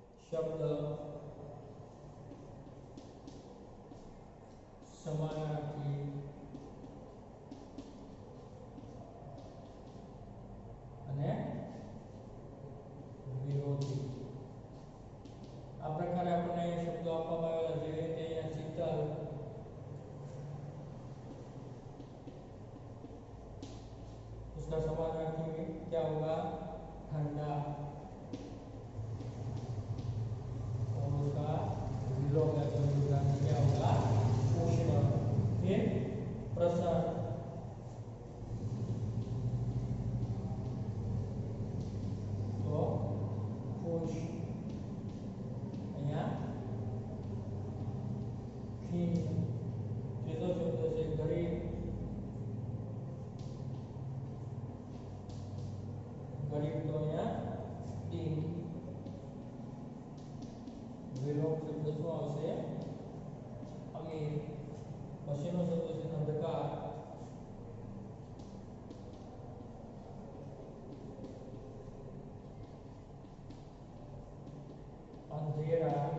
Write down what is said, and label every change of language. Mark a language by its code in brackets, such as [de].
[hi] शब्द समानार्थी [gu] અને વિરોધી। આ પ્રકારે આપણને શબ્દો આપવામાં આવેલા છે, જેવી રીતે અહીંયા શીતલ, [hi] उसका समानार्थी क्या होगा? ठंडा, और उसका विलोम या तो विलोमार्थी क्या होगा? उष्ण। फिर प्रसन्न, तो खुश। [gu] અહીંયા खीन, ત્રીજો શબ્દ છે ગરીબ, [hi] गरीब तो यहाँ दीन। विलोम शब्द [gu] શું આવશે? [hi] अमीर। [gu] પછીનો શબ્દ છે અંધકાર, अंधेरा।